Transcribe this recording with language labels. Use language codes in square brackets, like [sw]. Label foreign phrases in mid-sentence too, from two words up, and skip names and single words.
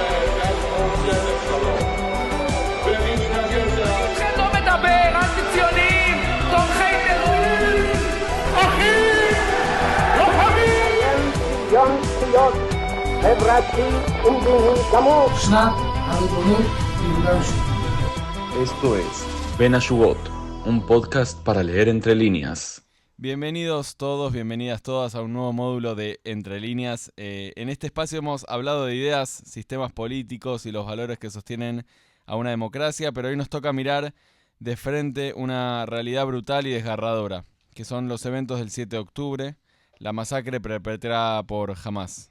[he] אתכם לא מדבר, אנטי-ציונים, תומכי טרור, אחים, לוחמים! שוויון זכויות חברתי ומדיני גמור. שנת הריבונות ביהודה ושומרון. [es] Esto es Ven a Shugot, un podcast para leer entre líneas. Bienvenidos todos, bienvenidas todas a un nuevo módulo de Entre Líneas. En este espacio hemos hablado de ideas, sistemas políticos y los valores que sostienen a una democracia, pero hoy nos toca mirar de frente una realidad brutal y desgarradora, que son los eventos del 7 de octubre, la masacre perpetrada por Hamás.